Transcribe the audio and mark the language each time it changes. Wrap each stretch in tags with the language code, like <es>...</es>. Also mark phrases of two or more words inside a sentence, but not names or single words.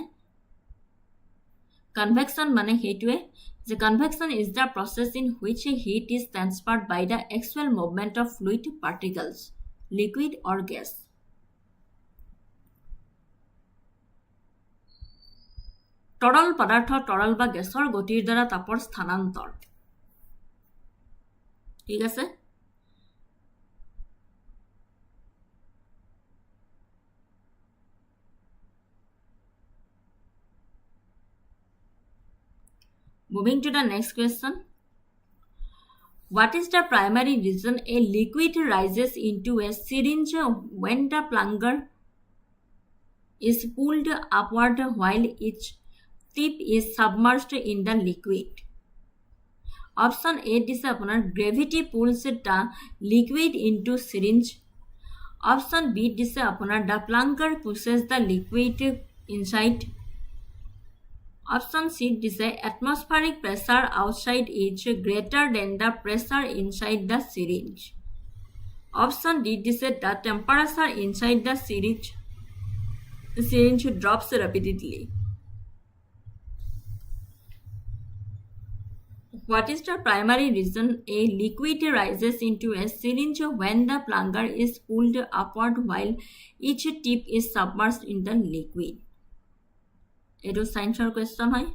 <as>কনভেকশ্যন মানে সেইটোৱে যে</as> <en>Convection is the process in which heat is transferred by the actual movement of fluid particles, liquid or gas.</en> <as>তৰল পদাৰ্থ তৰল বা গেছৰ গতিৰ দ্বাৰা তাপৰ স্থানান্তৰ। ঠিক আছে?</as> <en>Moving to the next question. What is the primary reason a liquid rises into a syringe when the plunger is pulled upward while its tip is submerged in the liquid? Option A</en> <as>দিছে আপোনাৰ</as> <en>gravity pulls the liquid into syringe. Option B</en> <as>দিছে আপোনাৰ</as> <en>the plunger pushes the liquid inside. Option C দিছে atmospheric pressure outside is greater than the pressure inside the syringe. Option D দিছে the temperature inside the syringe drops rapidly. What is the primary reason a liquid rises into a syringe when the plunger is pulled upward while each tip is submerged in the liquid?</en> <as>এইটো সায়েন্সৰ কোৱেশ্চন হয়।</as>